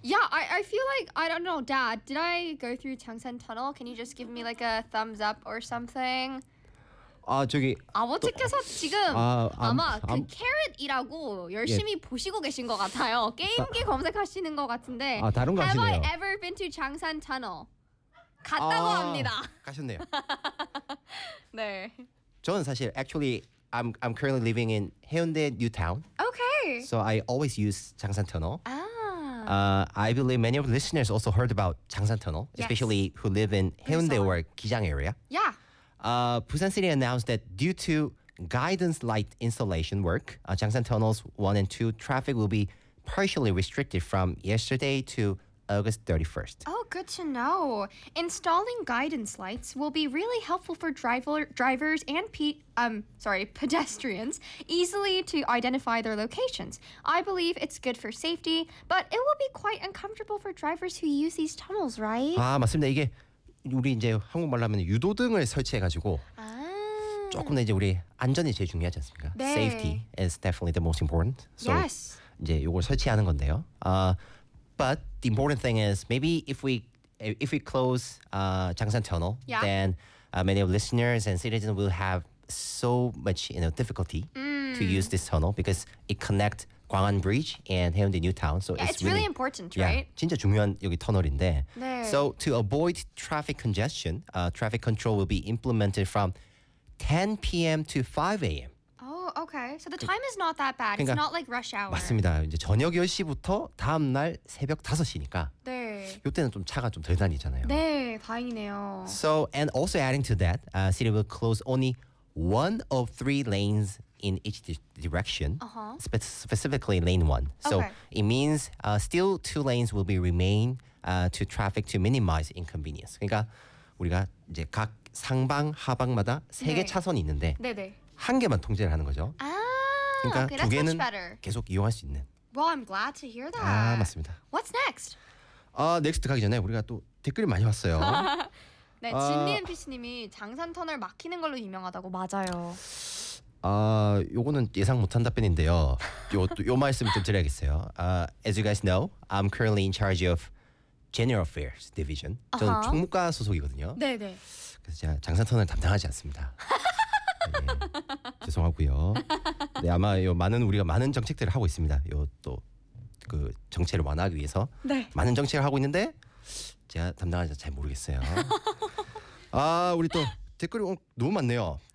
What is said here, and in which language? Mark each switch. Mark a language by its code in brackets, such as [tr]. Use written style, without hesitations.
[en] Yeah, I feel like, I don't know, Dad, did I go through Changsan Tunnel? Can you just give me like a thumbs up or something? [ko] 아, 저기... 아버지께서 지금 아마 그 캐릿이라고 열심히 예. 보시고 계신 것 같아요. 게임기 검색하시는 것 같은데. 아, 다른 거 하시네요. [en] Have I ever been to Changsan Tunnel? [ko] 갔다고 합니다. 가셨네요. 네. 저는 사실, [en] actually, I'm currently living in Haeundae New Town. So I always use Changsan Tunnel. I believe many of the listeners also heard about Changsan Tunnel, especially yes. who live in Haeundae or Gijang area. Yeah. Busan City announced that due to guidance light installation work, Changsan Tunnels 1 and 2 traffic will be partially restricted from yesterday to August 31st. Oh, good to know. Installing guidance lights will be really helpful for drivers and pedestrians easily to identify their locations. I believe it's good for safety, but it will be quite uncomfortable for drivers who use these tunnels, right? [ko] 아, 맞습니다. 이게 우리 이제 한국말로 하면 유도등을 설치해 가지고 조금 이제 우리 안전이 제일 중요하지 않습니까? 네. [en] Safety is definitely the most important. So yes. [ko] 이제 요걸 설치하는 건데요. [en] But the important thing is maybe if we close Changsan Tunnel, yeah. then many of listeners and citizens will have so much difficulty to use this tunnel because it connects Gwangwon Bridge and Haeundae New Town. So yeah, it's really important, right? [ko] Yeah, 진짜 중요한 여기 터널인데. 네. [en] So to avoid traffic congestion, traffic control will be implemented from 10 p.m. to 5 a.m. Okay, so the time is not that bad. [ko] 그러니까, [en] it's not like rush hour. [ko] 맞습니다. 이제 저녁 10시부터 다음 날 새벽 5시니까 네. 이때는 좀 차가 좀 덜 다니잖아요. 네, 다행이네요. [en] So, and also adding to that, city will close only one of three lanes in each direction, uh-huh. specifically lane one. So okay. it means still two lanes will be remain to traffic to minimize inconvenience. [ko] 그러니까 우리가 이제 각 상방, 하방마다 세 개 네. 차선이 있는데 네, 네. 한 개만 통제를 하는 거죠. 아, 그러니까 [en] okay, [ko] 두 개는 계속 이용할 수 있는. [en] Well, I'm glad to hear that. [ko] 아, 맞습니다. [en] What's next? [ko] 아, 넥스트 가기 전에 우리가 또 댓글이 많이 왔어요. 네, 진디 MPC님이 장산 터널 막히는 걸로 유명하다고 맞아요. 아, 요거는 예상 못한 답변인데요. 요 말씀 좀 드려야겠어요. [en] As you guys know, I'm currently in charge of General Affairs Division. [ko] 저는 [en] uh-huh. [ko] 총무과 소속이거든요. 네, 네. 그래서 제가 장산 터널 담당하지 않습니다. 네, 죄송하고요. 네, 아마 요 많은 정책들을 하고 있습니다. 요 또 그 정책을 완화하기 위해서 네. 많은 정책을 하고 있는데 제가 담당하는지 잘 모르겠어요. 아, 우리 또 댓글이 너무 많네요.